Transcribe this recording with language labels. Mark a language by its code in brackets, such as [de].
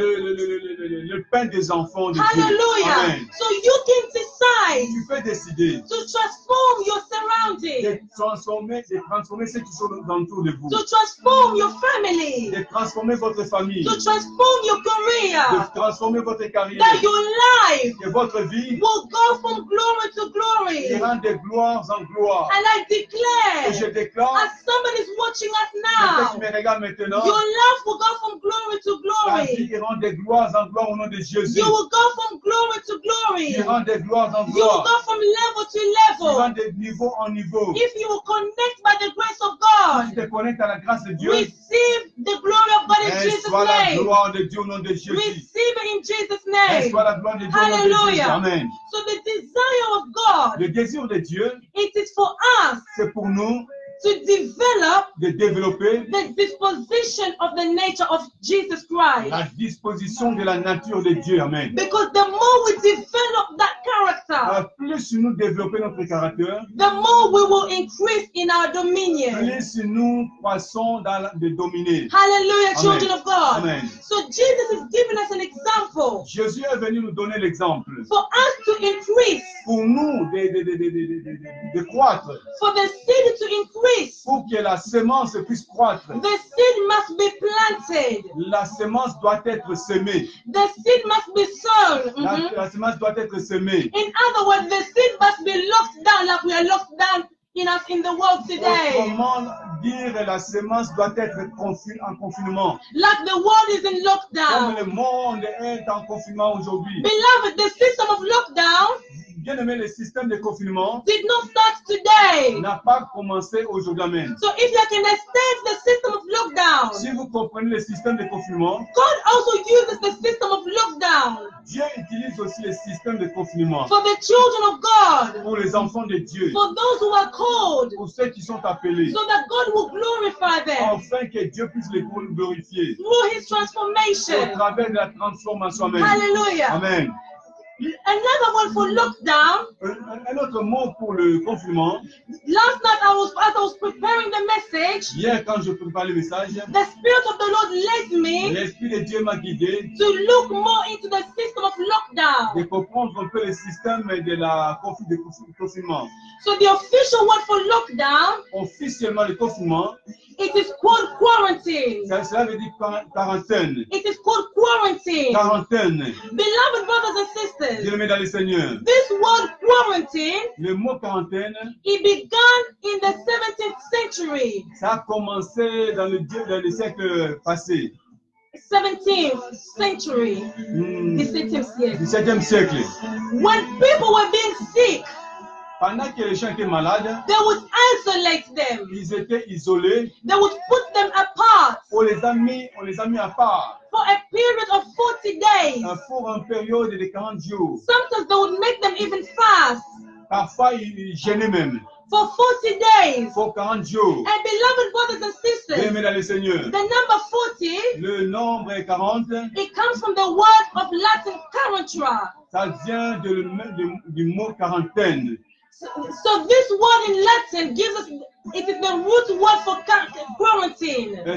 [fr] le pain des enfants de Dieu. Hallelujah. Amen. [en] So you can decide [fr] Tu peux décider [en] to transform your surroundings, [fr] de transformer ceux qui sont autour de vous. [en] to transform your family, [fr] De transformer votre famille. [en] to transform your [fr] De [en] career, [fr] transformer votre carrière. [en] that your life [fr] Que votre vie [en] will go from glory to glory. [fr] ira de gloire en gloire. [en] And I [fr] Et je [en] declare, [fr] déclare, [en] as somebody's watching us [fr] quelqu'un qui [en] now, [fr] me regarde maintenant, [en] your life will go from glory to [fr] ta vie [en] glory. [fr] ira de gloire en gloire au nom de Jésus. [en] You will go from glory to glory. [fr] Ira de gloire en [en] You will [fr] gloire. [en] go from level to [fr] Ira [en] level. [fr] de niveau en niveau. [en] If you will connect by the grace of [fr] Tu [en] God, [fr] te connectes à la grâce de Dieu. [en] receive the glory of God in Jesus' [fr] Reçois la [en] name. [fr] gloire de Dieu au nom de Jésus. [en] Receive it in Jesus' name. [fr] Reçois la gloire de Dieu au nom de Jésus. Hallelujah. Amen. [en] So the desire of God, [fr] Le désir de Dieu, [en] it is for us [fr] c'est pour nous [en] to develop [fr] de développer [en] the disposition of the nature of Jesus Christ. [fr] la disposition de la nature de Dieu. Amen. [en] Because the more we develop that character, [fr] Plus nous développons notre caractère, [en] the more we will increase in our dominion. [fr] plus nous croissons dans de dominer. Hallelujah, Amen. [en] children of God. Amen. So Jesus is giving us an example [fr] Jésus est venu nous donner l'exemple. [en] for us to increase, [fr] Pour nous de croître, [en] for the seed to increase. [fr] pour que la semence puisse croître. [en] The seed must be planted. [fr] La semence doit être semée. [en] The seed must be sown. [fr] La semence doit être semée. [en] In other words, the seed must be locked down like we are locked down in the world today. [fr] Autrement dire, la semence doit être en confinement. [en] Like the world is in [fr] Comme [en] lockdown. [fr] le monde est en confinement aujourd'hui. [en] Beloved, the system of lockdown [fr] Bien aimé, le système de confinement [en] did not start today. [fr] n'a pas commencé aujourd'hui. Amen. [en] So if you can extend the system of lockdown, [fr] Si vous comprenez le système de confinement, [en] God also uses the system of lockdown [fr] Dieu utilise aussi le système de confinement [en] for the children of God, [fr] pour les enfants de Dieu, [en] for those who are called, [fr] pour ceux qui sont appelés, [en] so that God will glorify them [fr] afin que Dieu puisse les glorifier [en] through His [fr] au [en] transformation. [fr] travers de la transformation. Amen. Hallelujah. Amen. [en] Another one for lockdown. [fr] Un autre mot pour le confinement. [en] Last night, as I was preparing the message, [fr] Hier, quand je préparais le message, [en] the Spirit of the Lord led me [fr] l'Esprit de Dieu m'a guidé [en] to look more into the system of lockdown. [fr] de comprendre un peu le système de la confinement. [en] So the official word for lockdown, [fr] Officiellement, le confinement, [en] it is called quarantine. [fr] cela veut dire quarantaine. [en] It is called quarantine. [fr] Quarantaine. [en] Beloved brothers and sisters, [fr] Bien-aimés dans le Seigneur, [en] this word quarantine, [fr] le mot quarantaine, [en] it began in the 17th century. [fr] ça a commencé dans le siècle passé, [en] 17th century. The 17th year. [fr] 17e siècle. [en] When people were being sick, [fr] Pendant que les gens étaient malades, [en] they would isolate them. [fr] ils étaient isolés. [en] They would put them apart [fr] On les a mis à part [en] for a period of 40 days. [fr] pour une période de 40 jours. [en] Sometimes they would make them even fast [fr] Parfois, ils gênaient même [en] for 40 days. [fr] pour 40 jours. [en] And beloved brothers and sisters, [fr] Bien-aimés dans le Seigneur, [en] the number 40, [fr] le nombre 40, [en] it comes from the word of Latin quarantra. [fr] ça vient du mot quarantaine. [en] So this word in Latin gives us, it is the root word for quarantine.